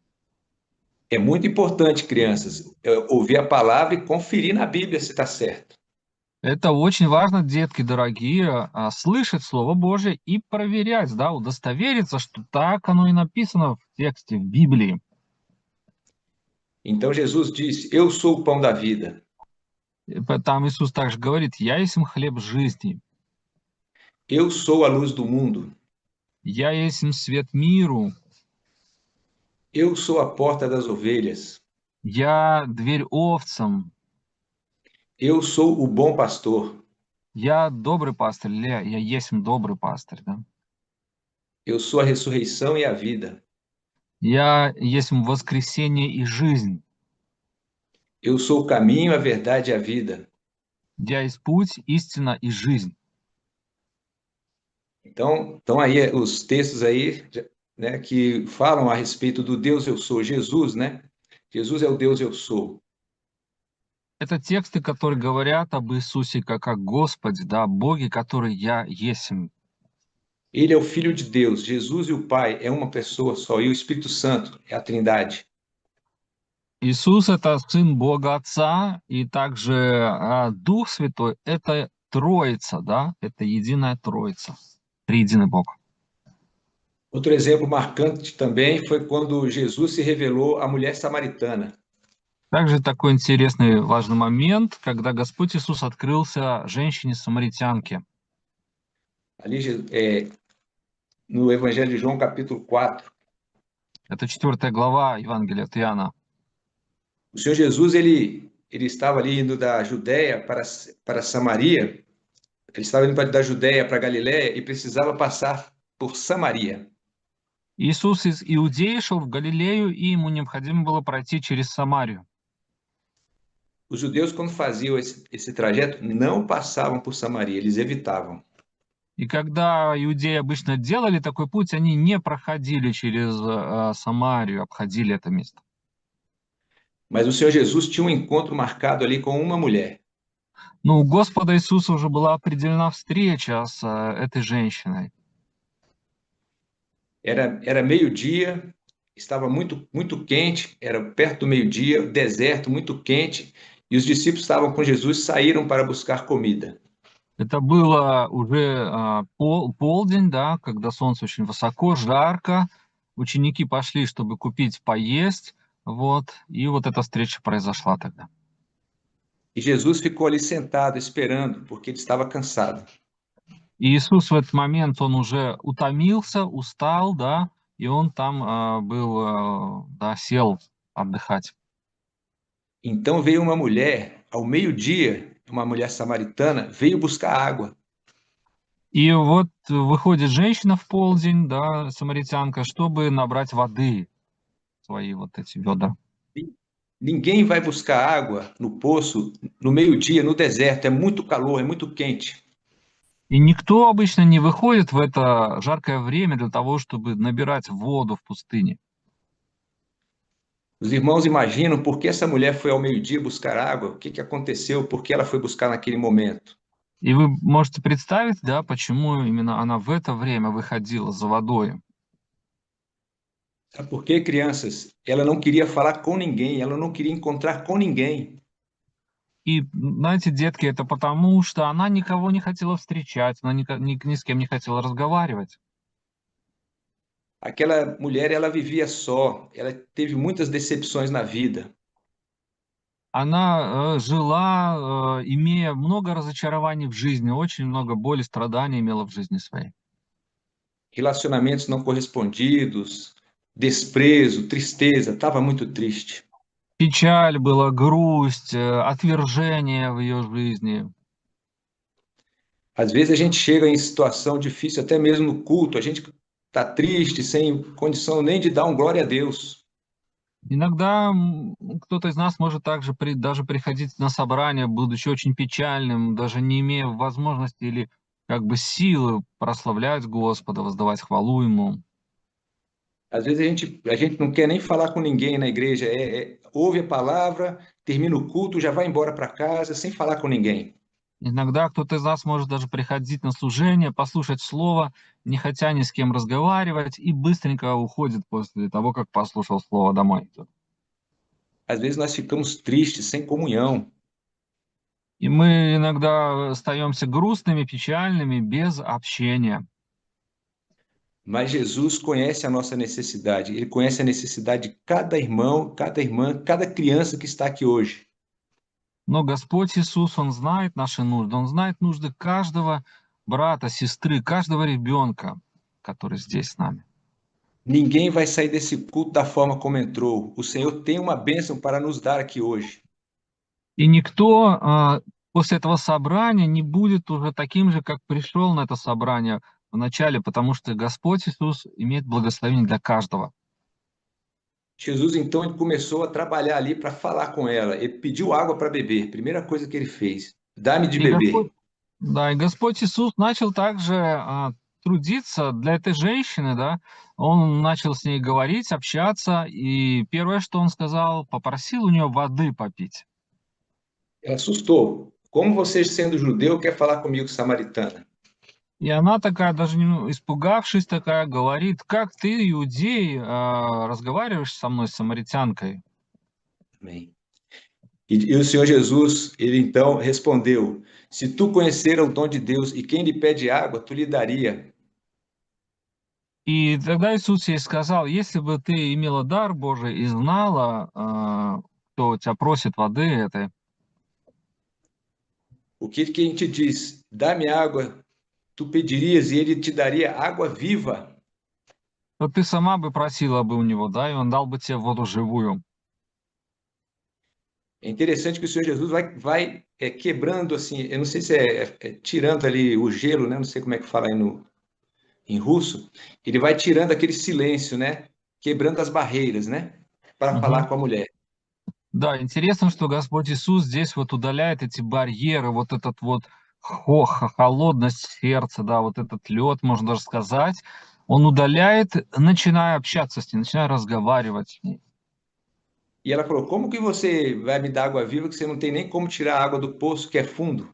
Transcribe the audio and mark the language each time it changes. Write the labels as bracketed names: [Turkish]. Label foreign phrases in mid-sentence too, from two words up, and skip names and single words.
[Portuguese] É muito importante, crianças, ouvir a palavra e conferir na Bíblia se está certo. [Russian] Это очень важно, детки дорогие, слышать Слово Божье и проверять, да, удостовериться, что так оно и написано в тексте, в Библии. [Portuguese] Então Jesus disse: Eu sou o pão da vida. [Russian] Там Иисус также говорит: «Я есть хлеб жизни, [Portuguese] Eu sou a luz do mundo. [Russian] я есть свет миру, [Portuguese] Eu sou a porta das ovelhas. [Russian] я дверь овцам, [Portuguese] Eu sou o bom pastor. [Russian] я добрый пастырь», я есть добрый пастырь, да? [Portuguese] Eu sou a ressurreição e a vida. [Russian] Я есть воскресение и жизнь, [Portuguese] Eu sou o caminho, a verdade e a vida. [Russian] я есть pуть, истина и жизнь. [Portuguese] Então, estão aí os textos aí, né, que falam a respeito do Deus eu sou, Jesus, né? Jesus é o Deus eu sou. [Russian] Это тексты, которые говорят об Иисусе как о Господе, да, Боге, который я есмь. [Portuguese] Ele é o Filho de Deus. Jesus e o Pai é uma pessoa só. E o Espírito Santo é a Trindade. [Russian] Иисус — это Сын Бога Отца, и также Дух Святой — это Троица, да, это единая Троица, триединый Бог. [Portuguese] Outro exemplo marcante também foi quando Jesus se revelou à mulher samaritana. [Russian] Также такой интересный важный момент, когда Господь Иисус открылся женщине-самаритянке. [Portuguese] Ali no Evangelho de João, capítulo 4. [Russian] Это 4 глава Евангелия от Иоанна. [Portuguese] O Senhor Jesus, ele estava ali indo da Judéia para Samaria. Ele estava indo da Judéia para Galiléia e precisava passar por Samaria. [Russian] Иисус из Иудеи шел в Галилею, и ему необходимо было пройти через Самарию. [Portuguese] Os judeus, quando faziam esse trajeto, não passavam por Samaria, eles evitavam. [Russian] И когда иудеи обычно делали такой путь, они не проходили через Самарию, обходили это место. [Portuguese] Mas o Senhor Jesus tinha um encontro marcado ali com uma mulher. [Russian] Но у Господа Иисуса уже была определена встреча с этой женщиной. [Portuguese] Era meio-dia, estava muito quente, era perto do meio-dia, deserto muito quente, e os discípulos estavam com Jesus, saíram para buscar comida. [Russian] Это было уже полдень, да, когда солнце очень высоко, жарко. Ученики пошли, чтобы купить поесть, вот, и вот эта встреча произошла тогда. [Portuguese] E Jesus ficou ali sentado esperando, porque ele estava cansado. [Russian] И Иисус в этот момент, он уже утомился, устал, да, и он там был, да, сел отдыхать. [Portuguese] Então veio uma mulher, ao meio-dia, uma mulher samaritana, veio buscar água. [Russian] И вот выходит женщина в полдень, да, самаритянка, чтобы набрать воды в свои вот эти ведра. [Portuguese] Ninguém vai buscar água no poço no meio-dia, no deserto, é muito calor, é muito quente. [Russian] И никто обычно не выходит в это жаркое время для того, чтобы набирать воду в пустыне. [Portuguese] Os irmãos imaginam por que essa mulher foi ao meio-dia buscar água, o que que aconteceu, por que ela foi buscar naquele momento. [Russian] И вы можете представить, да, почему именно она в это время выходила за водой. [Portuguese] Sabe por quê, crianças? Ela não queria falar com ninguém, ela não queria encontrar com ninguém. [Russian] И, знаете, детки, это потому, что она никого не хотела встречать, она ни с кем не хотела разговаривать. [Portuguese] Aquela mulher, ela vivia só, ela teve muitas decepções na vida. [Russian] Она жила, имея много разочарований в жизни, очень много боли, страданий имела в жизни своей. [Portuguese] Relacionamentos não correspondidos, desprezo, tristeza, estava muito triste. [Russian] Печаль была, грусть, отвержение в ее жизни. [Portuguese] Às vezes a gente chega em situação difícil, até mesmo no culto, a gente está triste, sem condição nem de dar um glória a Deus. [Russian] Иногда кто-то из нас может также даже приходить на собрание, будучи очень печальным, даже не имея возможности или как бы силы прославлять Господа, воздавать хвалу Ему. [Portuguese] Às vezes a gente não quer nem falar com ninguém na igreja, ouve a palavra, termina o culto, já vai embora para casa sem falar com ninguém. [Russian] Иногда кто-то из нас может даже приходить на служение, послушать слово, не хотя ни с кем разговаривать, и быстренько уходит после того, как послушал слово, домой идет. [Portuguese] Às vezes nós ficamos tristes, sem comunhão. [Russian] И мы иногда остаемся грустными, печальными, без общения. [Portuguese] Mas Jesus conhece a nossa necessidade, ele conhece a necessidade de cada irmão, cada irmã, cada criança que está aqui hoje. [Russian] Но Господь Иисус, Он знает наши нужды, Он знает нужды каждого брата, сестры, каждого ребенка, который здесь с нами. [Portuguese] Ninguém vai sair desse culto da forma como entrou. O Senhor tem uma bênção para nos dar aqui hoje. [Russian] И никто после этого собрания не будет уже таким же, как пришел на это собрание в начале, потому что Господь Иисус имеет благословение для каждого. [Portuguese] Jesus, então, ele começou a trabalhar ali para falar com ela. Ele pediu água para beber. Primeira coisa que ele fez. Dá-me de [Russian] И [Portuguese] beber. [Russian] и Господь Иисус начал также трудиться для этой женщины, да, Он начал с ней говорить, общаться, и первое, что Он сказал, попросил у нее воды попить. [Portuguese] Ela assustou. Como você, sendo judeu, quer falar comigo, samaritana? [Russian] И она такая, даже испугавшись, такая говорит: как ты, иудей, разговариваешь со мной, с самаритянкой? [Portuguese] Amém. E o Senhor Jesus, ele então respondeu: se tu conhecer o dom de Deus e quem lhe pede água, tu lhe daria. [Russian] И тогда Иисус ей сказал: если бы ты имела дар Божий и знала, кто тебя просит воды этой, [Portuguese] O que quem te diz, dá-me água, tu pedirias e ele te daria água viva. [Russian] то ты сама бы просила бы у него, да, и он дал бы тебе воду живую. [Portuguese] É interessante que o Senhor Jesus vai quebrando assim, eu não sei se tirando ali o gelo, né? Não sei como é que fala aí em russo. Ele vai tirando aquele silêncio, né? Quebrando as barreiras, né? Para falar com a mulher. [Russian] Да, интересно, что Господь Иисус здесь вот удаляет эти барьеры, вот этот вот холодность сердца, да, вот этот лед, можно даже сказать, он удаляет, начиная общаться с ней, начиная разговаривать с ней. [Portuguese] E ela falou: Como que você vai me dar água viva que você não tem nem como tirar a água do poço que é fundo?